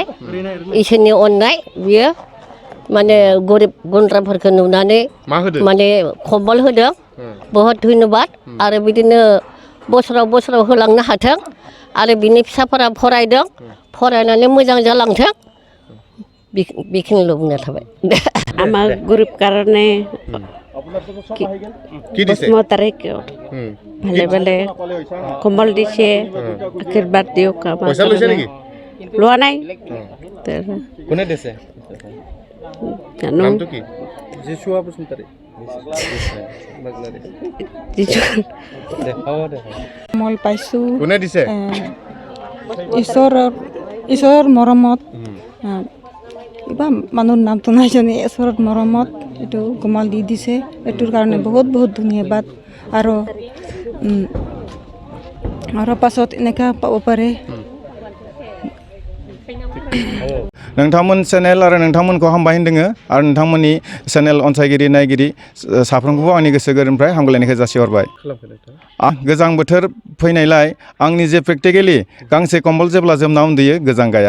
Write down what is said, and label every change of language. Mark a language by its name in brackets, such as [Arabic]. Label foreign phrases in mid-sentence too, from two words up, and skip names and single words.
[Bodo] इसोरनि अननाय बियो माने गरिब गुन्द्राफोरखौ नुनानै माने कम्बल होदों। बहुत धन्यबाद। आरो बिदिनो बोसोराव होलांनो हाथों आरो बिनि फिसाफोरा फरायदों, फरायनानै मोजां जालांथों, बेखिनिल' बुंना थाबाय। [Assamese] আমাৰ গরিব কারণে বসুমতারিক ভালে ভালে কম্বল দিছে, আশীর্বাদ দিয়ক। লোৱা নাই। কোনে দিছে? জানো নামটো কি? জিচুৱা বসুমতাৰী। কম্বল পাইছোঁ। কোনে দিছে? ঈশ্বৰৰ মৰমত। কিবা মানুহৰ নামটো নাজানো, ঈশ্বৰৰ মৰমত এইটো কম্বল দি দিছে। এইটোৰ কাৰণে বহুত ধন্যবাদ। আৰু পাছত এনেকুৱা পাব পাৰে। [Bodo] नोंथांमोन चेनेल आरो नोंथांमोनखौ हामबाय होनदोङो आरो नोंथांमोननि चेनेल अनसायगिरि नायगिरि साफ्रोमखौबो आंनि गोसो गोरबोनिफ्राय हामग्लायनायखौ जासिहरबाय। गोजां बोथोर फैनायलाय आंनि जे प्रेक्टिकेलि गांसे कम्बल जेब्ला जोमना उन्दुयो गोजां गाया।